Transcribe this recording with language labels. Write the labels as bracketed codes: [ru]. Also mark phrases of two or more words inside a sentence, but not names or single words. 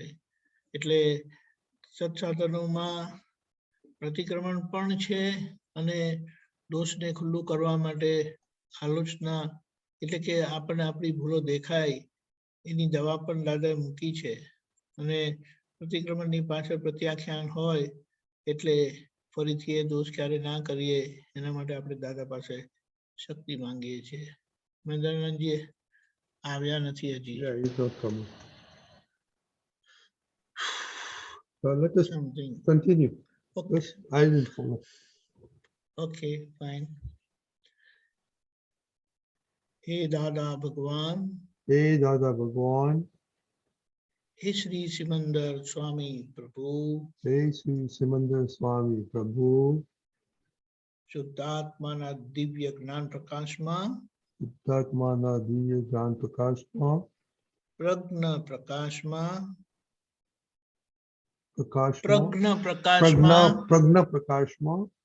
[gu] એટલે સત્સાધનોમાં પ્રતિક્રમણ પણ છે અને દોષને ખુલ્લું કરવા માટે આલોચના, એટલે કે આપણને આપણી ભૂલો દેખાય એની દવા પણ દાદાએ મૂકી છે. અને પ્રતિક્રમણની પાછળ પ્રત્યાખ્યાન હોય એટલે ફરીથી એ દોષ ક્યારે ના કરીએ એના માટે આપણે દાદા પાસે શક્તિ માંગીએ છીએ. મહેન્દ્રનાથજી આવ્યા નથી હજી. [en] Yeah, he's not coming. Let us Something. continue. Okay. Yes, I will follow. Okay, fine. [gu] हे दादा भगवान, हे दादा भगवान, हे श्री सिमंदर स्वामी प्रभु, हे श्री सिमंदर स्वामी प्रभु, શુદ્ધાત્માના દિવ્ય જ્ઞાન પ્રકાશમાં, શુદ્ધાત્માના દિવ્ય જ્ઞાન પ્રકાશમાં, પ્રજ્ઞ પ્રકાશમાં, પ્રજ્ઞ પ્રકાશમાં